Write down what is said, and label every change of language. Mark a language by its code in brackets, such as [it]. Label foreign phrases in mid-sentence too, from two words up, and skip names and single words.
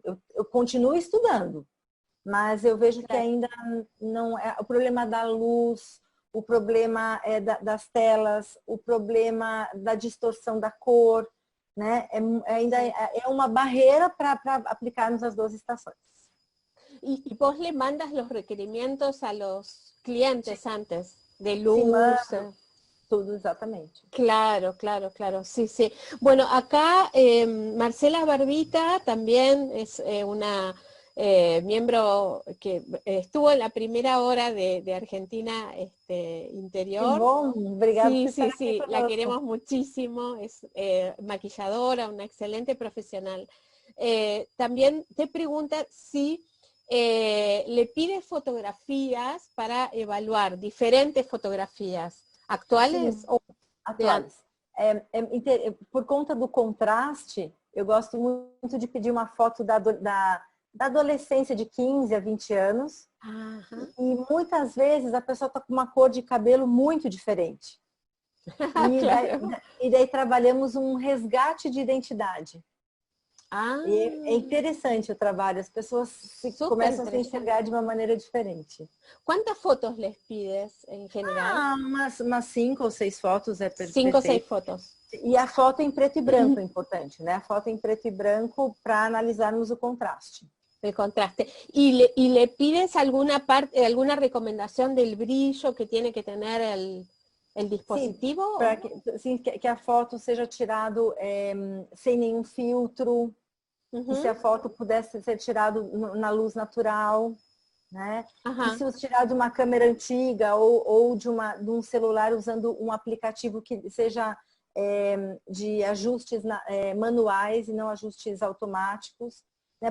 [pt] Eu continuo estudando, mas eu vejo que ainda não é o problema da luz, o problema das telas, o problema da distorção da cor, né? Ainda é uma barreira para aplicarmos as 2 estações. [es] ¿Y vos le mandas los requerimientos a los clientes antes de luz? Sí, [pt] tudo exatamente. [es] Claro, claro, claro, sí, sí. Bueno, acá Marcela Barbita también es una miembro que estuvo en la primera hora de Argentina Interior. [pt] Qué bom, obrigada [es] sí, [pt] por estar [es] sí, [pt] aquí [es] la queremos muchísimo, es maquilladora, una excelente profesional. También te pregunta si le pide fotografías para evaluar, diferentes fotografías, actuales [pt] Sim, ou atuais. Por conta do contraste, eu gosto muito de pedir uma foto da adolescência de 15 a 20 anos. Uhum. E muitas vezes a pessoa está com uma cor de cabelo muito diferente. E daí trabalhamos um resgate de identidade. Ah, E é interessante o trabalho, as pessoas [es] súper [pt] começam a se [es] interesante. [pt] enxergar de uma maneira diferente. [es] ¿Cuántas fotos les pides en general? [pt] Ah, umas 5 ou 6 fotos é [es] 5 o 6 [pt] perfeito. [es] fotos. [pt] E a foto em preto e branco é importante, né? A foto em preto e branco para analisarmos o contraste. [es] El contraste. Y le pides alguna parte, alguna recomendación del brillo que tiene que tener el [pt] Sim, [es] dispositivo? [pt] para que a foto seja tirada sem nenhum filtro, que se a foto pudesse ser tirada na luz natural, né? Que [es] Ajá, [pt] se tirar de uma câmera antiga ou de um celular usando um aplicativo que seja de ajustes manuais e não ajustes automáticos, né?